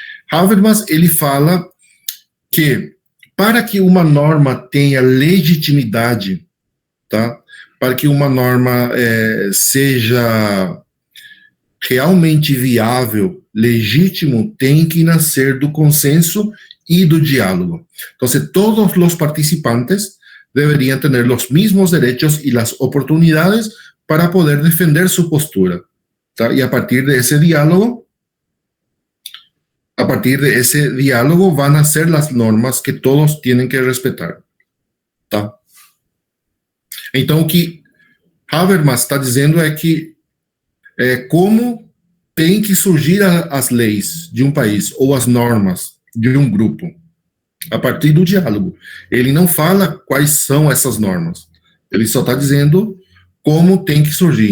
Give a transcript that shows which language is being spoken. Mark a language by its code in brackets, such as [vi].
[pt] Habermas, ele fala que para que uma norma tenha legitimidade, tá? Para que uma norma seja realmente viável, legítimo, tem que nascer do consenso y do diálogo. [es] Entonces, todos los participantes deberían tener los mismos derechos y las oportunidades para poder defender su postura, ¿tá? Y a partir de ese diálogo van a ser las normas que todos tienen que respetar, ¿tá? [pt] Então, o que Habermas está dizendo é que como tem que surgir as leis de um país ou as normas de um grupo, a partir do diálogo. Ele não fala quais são essas normas, ele só está dizendo como tem que surgir.